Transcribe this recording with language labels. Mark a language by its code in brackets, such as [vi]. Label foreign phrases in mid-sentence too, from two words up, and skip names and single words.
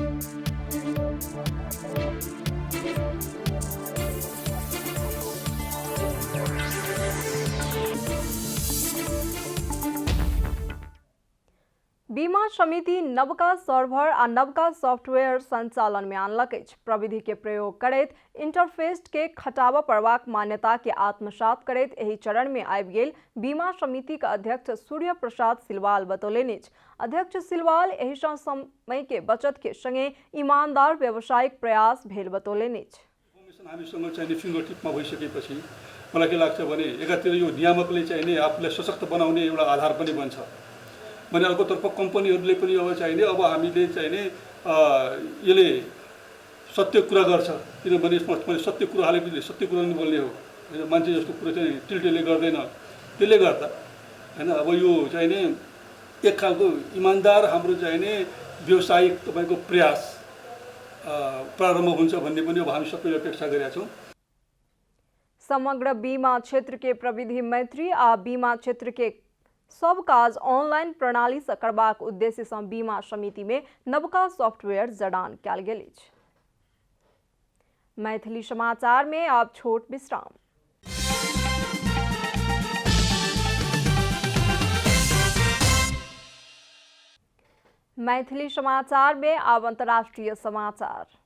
[mai] बीमा समिति नवका सर्भर आ नवका सॉफ्टवेयर संचालन में आनलक अछि। प्रविधि के प्रयोग करैत इंटरफेस के खटाबा पड़बाक मान्यता के आत्मसात करैत एहि चरण में आबि गेल बीमा समिति के अध्यक्ष सूर्य प्रसाद सिलवाल बतौलनि। अध्यक्ष सिलवाल एहि सँ समय के बचत के संगे ईमानदार व्यावसायिक प्रयास भेल बतौलनि। [ne] हामीसँग चाहिँ फिङ्गर टिपमा भइसकेपछि मलाई के लाग्छ भने एकातिर यो नियामकले चाहिँ नि आफूलाई सशक्त बनाउने एउटा आधार पनि बन्छ भने अर्कोतर्फ कम्पनीहरूले पनि अब चाहिने अब हामीले चाहिने यसले सत्य कुरा गर्छ, किनभने यसमा सत्य कुरा हालेपछि सत्य कुरा नै बोल्ने हो हैन, मान्छे जस्तो कुरा चाहिँ टिल्टेले गर्दैन। त्यसले गर्दा हैन अब यो चाहिने एक खालको इमानदार हाम्रो चाहिने व्यावसायिक तपाईको प्रयास प्रारम्भ हुन्छ भन्ने पनि अब हामी सबैले अपेक्षा गरेका छौँ। [mai] समग्र बीमा क्षेत्र के प्रविधि मैत्री आ बीमा क्षेत्र के सब काज ऑनलाइन प्रणाली से करबाक उद्देश्य से बीमा समिति में नवका सॉफ्टवेयर जडान कयल गेल अछि। मैथिली समाचार में अब छोट विश्राम। मैथिली समाचार में अब अंतर्राष्ट्रीय समाचार।